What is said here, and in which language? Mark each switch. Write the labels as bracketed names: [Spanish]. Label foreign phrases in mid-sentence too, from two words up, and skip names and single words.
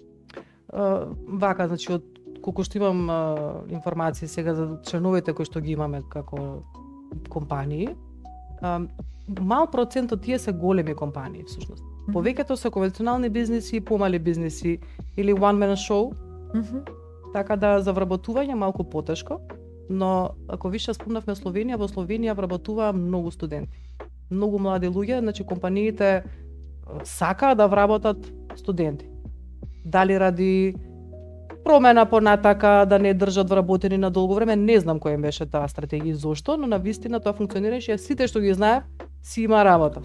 [Macedonian] Вака, значи од колку што имам информации сега за членовите кои што ги имаме како компании, мал процент од тие се големи компании всушност. Повеќето се конвенционални бизниси, помали бизниси или [English] one man show. [Macedonian] Така да за вработување малку потешко, но ако више спомнавме Словенија, во Словенија вработува многу студенти. Многу млади луѓе, значи компаниите сакаат да вработат студенти. Дали ради промена понатака, да не држат вработени на долго време, не знам која беше таа стратегија и зошто, но навистина тоа функционираше, сите што ги знаев си има работа.